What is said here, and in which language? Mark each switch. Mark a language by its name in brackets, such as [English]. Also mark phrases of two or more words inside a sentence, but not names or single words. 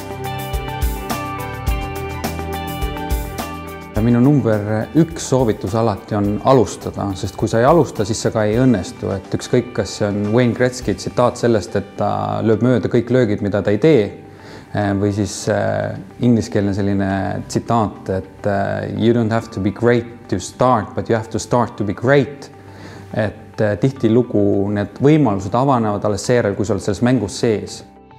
[Estonian] Minu number 1 soovitus alati on alustada, sest kui sa ei alusta, siis sa ka ei õnnestu. Et ükskõik, kas see on Wayne Gretzky tsitaat sellest, et ta lööb mööda kõik löögid, mida ta ei tee, või siis ingliskeelne selline tsitaat, et [English] you don't have to be great to start, but you have to start to be great. [Estonian] Et tihtilugu need võimalused avanevad alles seejärel, kui sa oled selles mängus sees.